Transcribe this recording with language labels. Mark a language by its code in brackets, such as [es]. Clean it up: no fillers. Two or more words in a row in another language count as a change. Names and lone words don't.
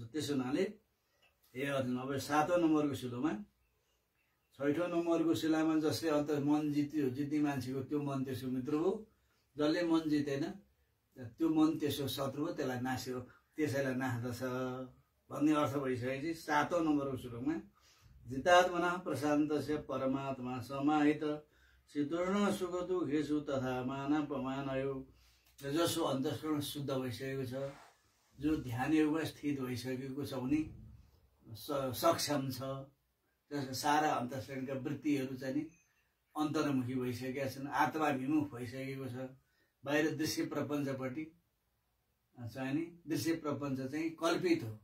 [ne] त्यसो हुनाले हे अर्जुन, अब 7औं नम्बरको शिलामा 6औं नम्बरको शिलामा जसले अन्त मन जित्ने मान्छेको त्यो मन त्यसको मित्र हो, जसले मन जितेन त्यो मन त्यसको शत्रु हो, त्यसलाई नास्यो, त्यसैलाई नास्दछ भन्ने अर्थ भइसकेपछि 7औं नम्बरको श्लोकमा [sa] जितात्मना प्रशान्तस्य परमात्मा समाहित शीतोष्ण सुख दुखेषु तथा मानापमानयो। [ne] जसो अन्तःकरण शुद्ध भइसकेको छ, जो ध्यान योगमा स्थित भइसकेको छ भने सक्षम छ, जसको सारा अन्तःकरणका वृत्तिहरू चाहिँ नि अन्तर्मुखी भइसकेका छन्, आत्माभिमुख भइसकेको छ। बाहिर दृश्य प्रपञ्चपट्टि चाहिँ नि दृश्य प्रपञ्च चाहिँ कल्पित हो।